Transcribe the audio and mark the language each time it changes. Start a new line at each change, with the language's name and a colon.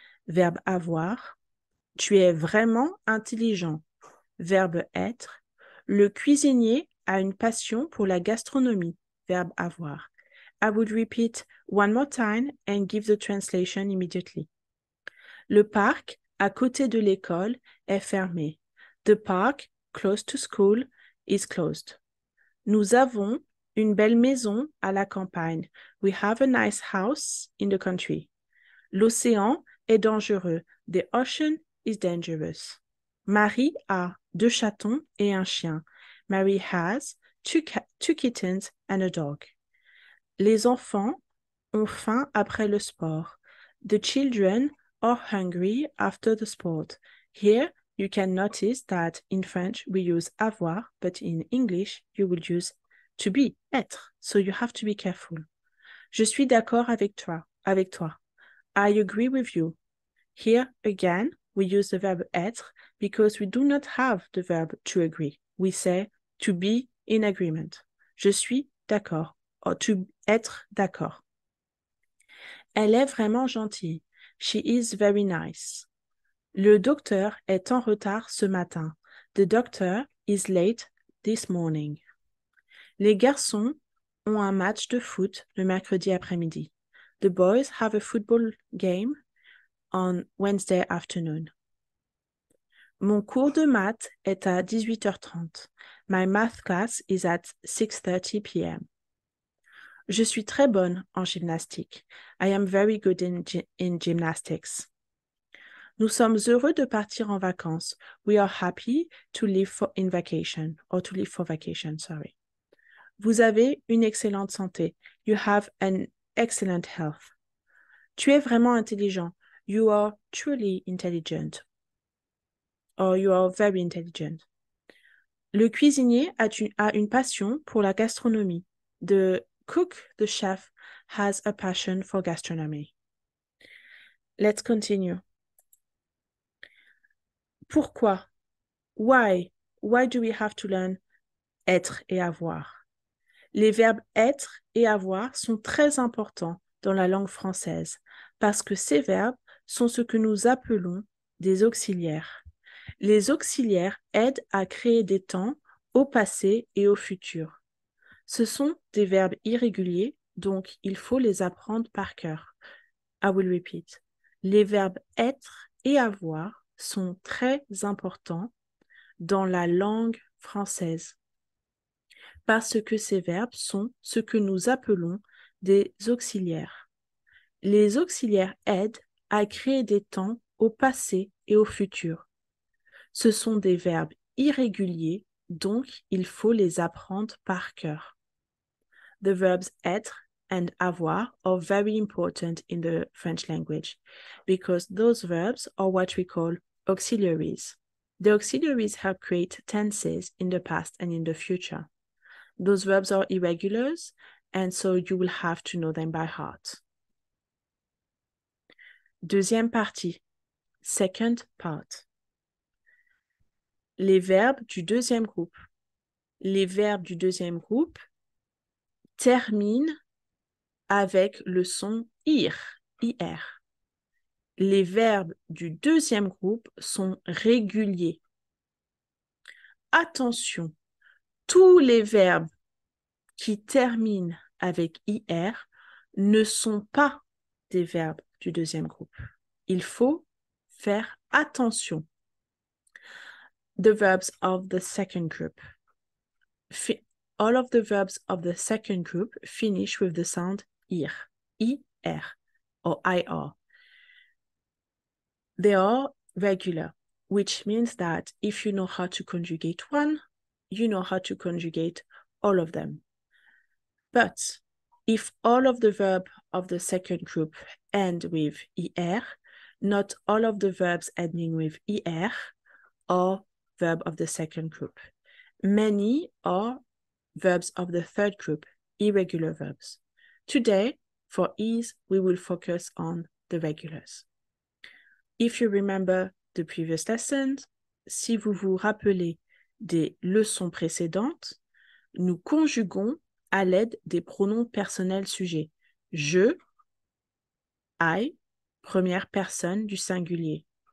French: Verbe avoir. Tu es vraiment intelligent. Verbe être. Le cuisinier a une passion pour la gastronomie. Verbe avoir.
English: I would repeat one more time and give the translation immediately.
French: Le parc, à côté de l'école, est fermé.
English: The park, close to school, is closed.
French: Nous avons une belle maison à la campagne.
English: We have a nice house in the country.
French: L'océan est dangereux.
English: The ocean is dangerous.
French: Marie a 2 chatons et un chien.
English: Mary has two kittens and a dog.
French: Les enfants ont faim après le sport.
English: The children are hungry after the sport. Here, you can notice that in French, we use avoir, but in English, you will use to be, être. So you have to be careful.
French: Je suis d'accord avec toi.
English: I agree with you. Here, again, we use the verb être because we do not have the verb to agree. We say to be in agreement.
French: Je suis d'accord. Or to être d'accord. Elle est vraiment gentille.
English: She is very nice.
French: Le docteur est en retard ce matin.
English: The doctor is late this morning.
French: Les garçons ont un match de foot le mercredi après-midi.
English: The boys have a football game on Wednesday afternoon.
French: Mon cours de maths est à 18h30.
English: My math class is at 6:30 p.m.
French: Je suis très bonne en gymnastique.
English: I am very good in gymnastics.
French: Nous sommes heureux de partir en vacances.
English: We are happy to leave for vacation, sorry.
French: Vous avez une excellente santé.
English: You have an excellent health.
French: Tu es vraiment intelligent.
English: You are truly intelligent. Or you are very intelligent.
French: Le cuisinier a une passion pour la gastronomie.
English: The chef, has a passion for gastronomy. Let's continue. Pourquoi? Why? Why do we have to learn être et avoir?
French: Les verbes être et avoir sont très importants dans la langue française parce que ces verbes sont ce que nous appelons des auxiliaires. Les auxiliaires aident à créer des temps au passé et au futur. Ce sont des verbes irréguliers, donc il faut les apprendre par cœur.
English: I will repeat.
French: Les verbes être et avoir sont très importants dans la langue française parce que ces verbes sont ce que nous appelons des auxiliaires. Les auxiliaires aident à créer des temps au passé et au futur. Ce sont des verbes irréguliers, donc il faut les apprendre par cœur.
English: The verbs être and avoir are very important in the French language because those verbs are what we call auxiliaries. The auxiliaries help create tenses in the past and in the future. Those verbs are irregulars, and so you will have to know them by heart.
French: Deuxième partie,
English: second part.
French: Les verbes du deuxième groupe. Les verbes du deuxième groupe terminent avec le son ir. Les verbes du deuxième groupe sont réguliers. Attention, tous les verbes qui terminent avec ir ne sont pas des verbes du deuxième groupe. Il faut faire attention.
English: The verbs of the second group. All of the verbs of the second group finish with the sound ir, or ir. They are regular, which means that if you know how to conjugate one, you know how to conjugate all of them. But if all of the verbs of the second group end with er, not all of the verbs ending with er are verbs of the second group. Many are verbs of the third group, irregular verbs. Today, for ease, we will focus on the regulars. If you remember the previous lessons,
French: si vous vous rappelez des leçons précédentes, nous conjuguons à l'aide des pronoms personnels sujets. Je, I, première personne du singulier.